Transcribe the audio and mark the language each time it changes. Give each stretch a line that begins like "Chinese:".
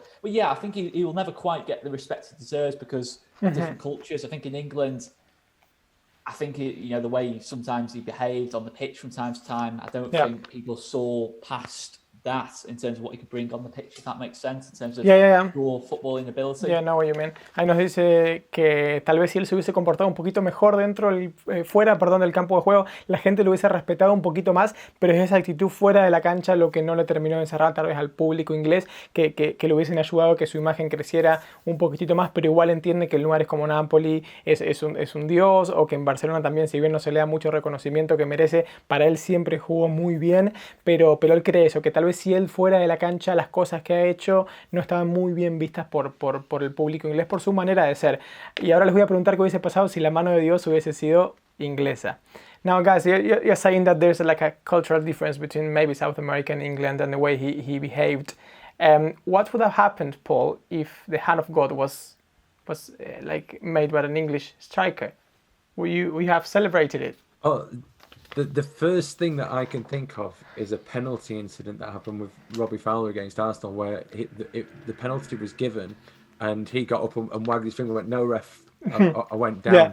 English: But yeah, I think he will never quite get the respect he deserves because of different cultures. I think in England, I think the way sometimes he behaved on the pitch from time to time, I don't think people saw past that in terms of what he could bring on the pitch, if that makes sense, in terms of raw footballing ability. Yeah, know what you mean.
Spanish: Ahí nos dice que tal vez si él se hubiese comportado un poquito mejor fuera del campo de juego, la gente lo hubiese respetado un poquito más, pero es esa actitud fuera de la cancha lo que no le terminó de cerrar tal vez al público inglés, que le hubiesen ayudado a que su imagen creciera un poquitito más, pero igual entiende que en lugares como Napoli es un dios, o que en Barcelona también, si bien no se le da mucho reconocimiento que merece, para él siempre jugó muy bien, pero él cree eso, que tal vez si él fuera de la cancha, las cosas que ha hecho no estaban muy bien vistas por el público inglés, por su manera de ser. Y ahora les voy a preguntar qué hubiese pasado si la mano de Dios hubiese sido inglesa.
English: Now, guys, you're saying that there's like a cultural difference between maybe South America and England and the way he behaved. What would have happened, Paul, if the hand of God was like made by an English striker? Would you have celebrated it? Oh, the first thing that I can think of is a penalty incident that happened with Robbie Fowler against Arsenal, where the penalty was given, and he got up and wagged his finger and went, "No, ref, I went down." Yeah.